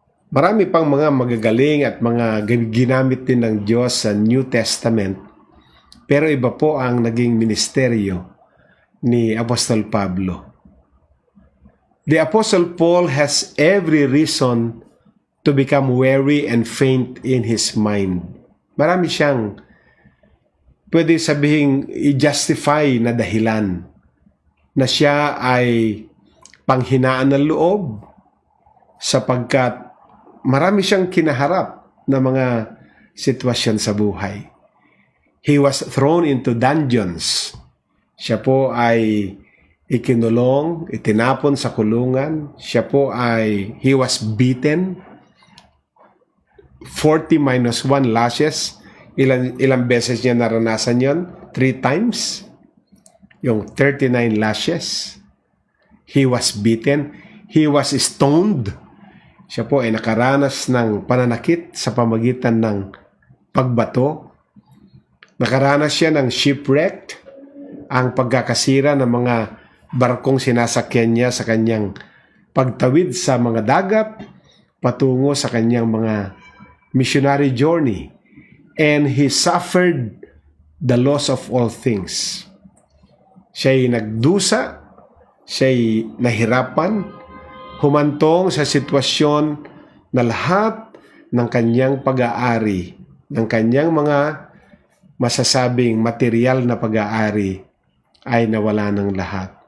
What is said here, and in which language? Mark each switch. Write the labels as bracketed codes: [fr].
[tl] Marami pang mga magagaling at mga ginamit din ng Diyos sa New Testament, pero iba po ang naging ministeryo ni Apostol Pablo. [en] The Apostle Paul has every reason to become weary and faint in his mind. [tl] Marami siyang pwede sabihing i-justify na dahilan na siya ay panghinaan ng loob sapagkat marami siyang kinaharap na mga sitwasyon sa buhay. [en] He was thrown into dungeons. [tl] Siya po ay ikinulong, itinapon sa kulungan. [en] He was beaten 40 minus 1 lashes. [tl] Ilang beses niya naranasan yon? [en] 3 times. Yung 39 lashes. He was beaten. He was stoned. [tl] Siya po ay nakaranas ng pananakit sa pamagitan ng pagbato. Nakaranas siya ng shipwreck, ang pagkakasira ng mga barkong sinasakyan niya sa kanyang pagtawid sa mga dagat patungo sa kanyang mga missionary journey. [en] And he suffered the loss of all things. [tl] Siya'y nagdusa, siya'y nahirapan, humantong sa sitwasyon na lahat ng kanyang pag-aari, ng kanyang mga masasabing material na pag-aari ay nawala ng lahat.